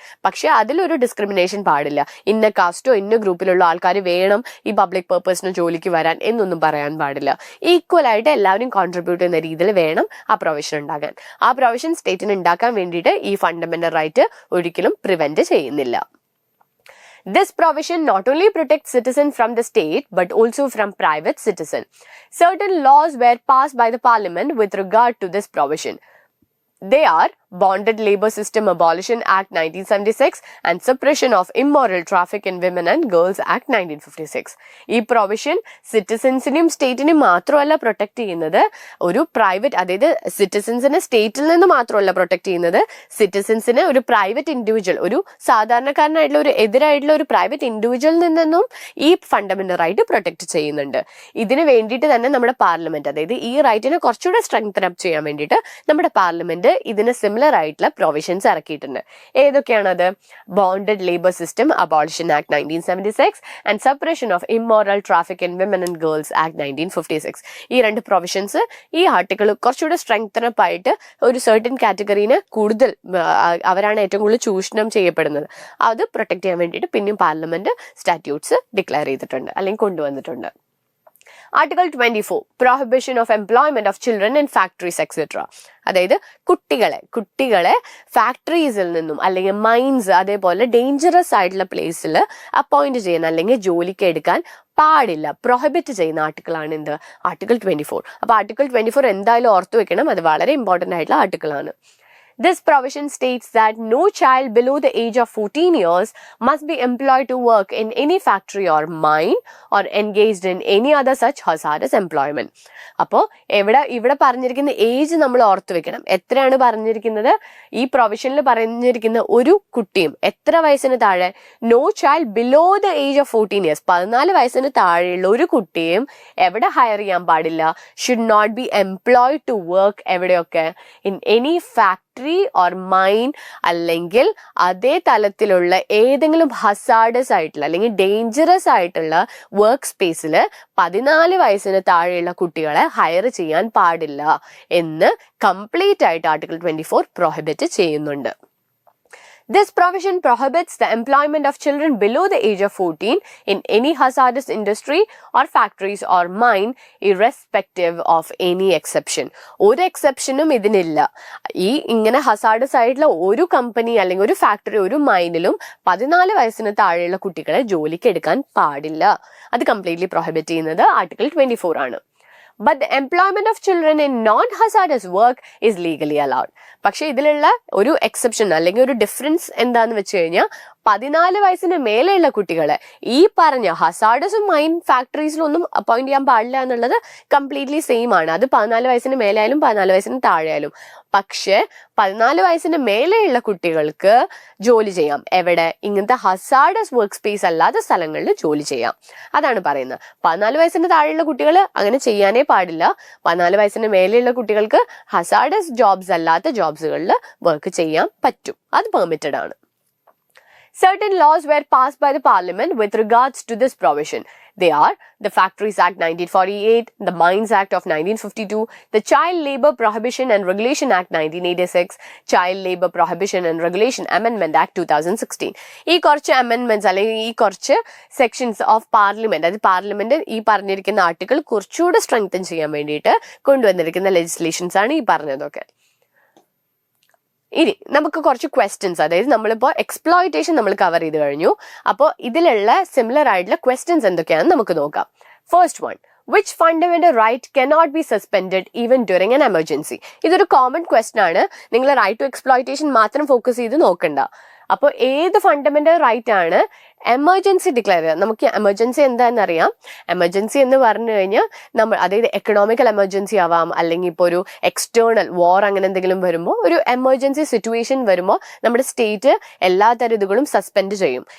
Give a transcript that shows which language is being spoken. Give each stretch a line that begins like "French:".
Malayalam: പക്ഷെ അതിലൊരു ഡിസ്ക്രിമിനേഷൻ പാടില്ല. ഇന്ന കാസ്റ്റോ ഇന്ന ഗ്രൂപ്പിലുള്ള ആൾക്കാർ വേണം ഈ പബ്ലിക് പർപ്പസിന് ജോലിക്ക് വരാൻ എന്നൊന്നും പറയാൻ പാടില്ല. ഈക്വൽ ആയിട്ട് എല്ലാവരും കോൺട്രിബ്യൂട്ട് ചെയ്യുന്ന രീതിയിൽ വേണം ആ പ്രൊവിഷൻ ഉണ്ടാകാൻ. ആ പ്രൊവിഷൻ സ്റ്റേറ്റിന് ഉണ്ടാക്കാൻ വേണ്ടിയിട്ട് ഈ ഫണ്ടമെന്റൽ റൈറ്റ് ഒരിക്കലും പ്രിവെന്റ് ചെയ്യുന്നില്ല.
English: This provision not only protects citizens from the state but also from private citizens. Certain laws were passed by the Parliament with regard to this provision. They are Bonded Labor System Abolition Act 1976 and Suppression of Immoral Traffic in Women and Girls Act 1956.
Malayalam: ഈ provision സിറ്റിസൻസിനെയും സ്റ്റേറ്റിനെയും മാത്രമല്ല protect ചെയ്യുന്നത്, ഒരു private, അതായത് സിറ്റിസൻസിനെ സ്റ്റേറ്റിൽ നിന്ന് മാത്രമല്ല protect ചെയ്യുന്നത്, സിറ്റിസൻസിനെ ഒരു പ്രൈവറ്റ് ഇൻഡിവിജ്വൽ, ഒരു സാധാരണക്കാരനായിട്ടുള്ള ഒരു എതിരായിട്ടുള്ള ഒരു പ്രൈവറ്റ് ഇൻഡിവിജ്വലിൽ നിന്നും ഈ ഫണ്ടമെന്റൽ റൈറ്റ് പ്രൊട്ടക്ട് ചെയ്യുന്നുണ്ട്. ഇതിന് വേണ്ടിയിട്ട് തന്നെ നമ്മുടെ പാർലമെന്റ്, അതായത് ഈ റൈറ്റിനെ കുറച്ചുകൂടെ സ്ട്രെങ്തൻ അപ്പ് ചെയ്യാൻ വേണ്ടിയിട്ട് നമ്മുടെ പാർലമെന്റ് ഇതിന് സിമിലർ ആയിട്ടുള്ള പ്രൊവിഷൻസ് ഇറക്കിയിട്ടുണ്ട്. ഏതൊക്കെയാണത്?
English: Bonded labour system abolition act 1976 and suppression of immoral traffic in women and girls act 1956.
Malayalam: ഈ രണ്ട് പ്രൊവിഷൻസ് ഈ ആർട്ടിക്കിൾ കുറച്ചുകൂടെ സ്ട്രെങ്തൻ അപ്പ് ആയിട്ട് ഒരു സർട്ടൻ കാറ്റഗറീനെ കൂടുതൽ, അവരാണ് ഏറ്റവും കൂടുതൽ ചൂഷണം ചെയ്യപ്പെടുന്നത്, അത് പ്രൊട്ടക്ട് ചെയ്യാൻ വേണ്ടിയിട്ട് പിന്നെയും പാർലമെന്റ് സ്റ്റാറ്റ്യൂട്ട്സ് ഡിക്ലെയർ ചെയ്തിട്ടുണ്ട് അല്ലെങ്കിൽ കൊണ്ടുവന്നിട്ടുണ്ട്.
English: Article 24, Prohibition of Employment of Children in Factories etc.
Malayalam: അതായത് കുട്ടികളെ ഫാക്ടറീസിൽ നിന്നും അല്ലെങ്കിൽ മൈൻസ് അതേപോലെ ഡേഞ്ചറസ് ആയിട്ടുള്ള പ്ലേസിൽ അപ്പോയിന്റ് ചെയ്യാൻ അല്ലെങ്കിൽ ജോലിക്ക് എടുക്കാൻ പാടില്ല, പ്രൊഹിബിറ്റ് ചെയ്യുന്ന ആർട്ടിക്കിളാണ് എന്ത്? ആർട്ടിക്കിൾ 24. അപ്പൊ ആർട്ടിക്കിൾ 24 എന്തായാലും ഓർത്തു വെക്കണം, അത് വളരെ ഇമ്പോർട്ടന്റ് ആയിട്ടുള്ള ആർട്ടിക്കിളാണ്.
English: This provision states that no child below the age of 14 years must be employed to work in any factory or mine or engaged in any other such hazardous employment.
Malayalam: അപ്പോൾ ഇവിടെ പറഞ്ഞിരിക്കുന്ന age നമ്മൾ ഓർത്തു വെക്കണം. എത്രയാണ് പറഞ്ഞിരിക്കുന്നത്? ഈ പ്രൊവിഷനിൽ പറഞ്ഞിരിക്കുന്ന ഒരു കുട്ടിയും എത്ര വയസ്സിന് താഴെ?
English: no child below the age of 14 years,
Malayalam: 14 വയസ്സിന് താഴെയുള്ള ഒരു കുട്ടിയും എവിടെ ഹയർ ചെയ്യാൻ പാടില്ല?
English: should not be employed to work
Malayalam: എവിടെയൊക്കെ?
English: in any factory
Malayalam: factory or mine അല്ലെങ്കിൽ അതേ തലത്തിലുള്ള ഏതെങ്കിലും ഹസാർഡസ് ആയിട്ടുള്ള അല്ലെങ്കിൽ ഡേഞ്ചറസ് ആയിട്ടുള്ള വർക്ക് സ്പേസിൽ 14 വയസ്സിന് താഴെയുള്ള കുട്ടികളെ ഹയർ ചെയ്യാൻ പാടില്ല എന്ന് കംപ്ലീറ്റ് ആയിട്ട് ആർട്ടിക്കിൾ 24 പ്രൊഹിബിറ്റ് ചെയ്യുന്നുണ്ട്.
English: This provision prohibits the employment of children below the age of 14 in any hazardous industry or factories or mine, irrespective of any exception.
Malayalam: ഒരു എക്സെപ്ഷനും ഇതിനില്ല. ഇങ്ങനെ ഹസാർഡസ് ആയിട്ടുള്ള ഒരു കമ്പനി അല്ലെങ്കിൽ ഒരു ഫാക്ടറി ഒരു മൈനിലും 14 വയസ്സിന് താഴെയുള്ള കുട്ടികളെ ജോലിക്ക് എടുക്കാൻ പാടില്ല. അത് കംപ്ലീറ്റ്ലി പ്രൊഹിബിറ്റ് ചെയ്യുന്നത് ആർട്ടിക്കിൾ 24 ആണ്.
English: But the employment of children in non-hazardous work is legally allowed.
Malayalam: പക്ഷെ ഇതിലുള്ള ഒരു എക്സെപ്ഷൻ അല്ലെങ്കിൽ ഒരു ഡിഫറൻസ് എന്താന്ന് വെച്ച് കഴിഞ്ഞാൽ 14 വയസ്സിന് മേലെയുള്ള കുട്ടികളെ ഈ പറഞ്ഞ ഹസാർഡസും മൈൻ ഫാക്ടറീസിലൊന്നും അപ്പോയിന്റ് ചെയ്യാൻ പാടില്ല എന്നുള്ളത് കംപ്ലീറ്റ്ലി സെയിം ആണ്. അത് 14 വയസ്സിന് മേലെയായാലും 14 വയസ്സിന് താഴെയായാലും. പക്ഷെ 14 വയസ്സിന് മേലെയുള്ള കുട്ടികൾക്ക് ജോലി ചെയ്യാം. എവിടെ? ഇങ്ങനത്തെ ഹസാർഡസ് വർക്ക് സ്പേസ് അല്ലാത്ത സ്ഥലങ്ങളിൽ ജോലി ചെയ്യാം. അതാണ് പറയുന്നത്. 14 വയസ്സിന് താഴെയുള്ള കുട്ടികൾ അങ്ങനെ ചെയ്യാനേ പാടില്ല. 14 വയസ്സിന് മേലെയുള്ള കുട്ടികൾക്ക് ഹസാർഡസ് ജോബ്സ് അല്ലാത്ത ജോബ്സുകളിൽ വർക്ക് ചെയ്യാൻ പറ്റും. അത് പെർമിറ്റഡ് ആണ്.
English: Certain laws were passed by the Parliament with regards to this provision. They are the Factories Act 1948, the Mines Act of 1952, the Child Labour Prohibition and Regulation Act 1986, Child Labour Prohibition and Regulation Amendment Act 2016.
Malayalam: ഈ കുറച്ച് അമെൻമെന്റ്സ് അല്ലെങ്കിൽ ഈ കുറച്ച് sections of parliament, അത് parliament ഈ പറഞ്ഞിരിക്കുന്ന article കുറച്ചുകൂടെ strengthen ചെയ്യാൻ വേണ്ടിയിട്ട് കൊണ്ടുവന്നിരിക്കുന്ന ലെജിസ്ലേഷൻസ് ആണ് ഈ പറഞ്ഞതൊക്കെ. ഇനി നമുക്ക് കുറച്ച് ക്വസ്റ്റ്യൻസ്, അതായത് നമ്മളിപ്പോൾ എക്സ്പ്ലോയിറ്റേഷൻ നമ്മൾ കവർ ചെയ്ത് കഴിഞ്ഞു. അപ്പോൾ ഇതിലുള്ള സിമിലർ ആയിട്ടുള്ള ക്വസ്റ്റ്യൻസ് എന്തൊക്കെയാണെന്ന് നമുക്ക് നോക്കാം.
English: First one, which fundamental right cannot be suspended even during an emergency?
Malayalam: ഇതൊരു കോമൺ ക്വസ്റ്റ്യൻ ആണ്. നിങ്ങൾ റൈറ്റ് ടു എക്സ്പ്ലോയിറ്റേഷൻ മാത്രം ഫോക്കസ് ചെയ്ത് നോക്കണ്ട. അപ്പോൾ ഏത് ഫണ്ടമെന്റൽ റൈറ്റ് ആണ് എമർജൻസി ഡിക്ലെയർ ചെയ്യുക? നമുക്ക് എമർജൻസി എന്താണെന്നറിയാം. എമർജൻസി എന്ന് പറഞ്ഞു കഴിഞ്ഞാൽ നമ്മൾ, അതായത് എക്കണോമിക്കൽ എമർജൻസി ആവാം, അല്ലെങ്കിൽ ഇപ്പോൾ ഒരു എക്സ്റ്റേണൽ വാർ അങ്ങനെ എന്തെങ്കിലും വരുമ്പോൾ, ഒരു എമർജൻസി സിറ്റുവേഷൻ വരുമ്പോൾ നമ്മുടെ സ്റ്റേറ്റ് എല്ലാ തരതുകളും സസ്പെൻഡ് ചെയ്യും.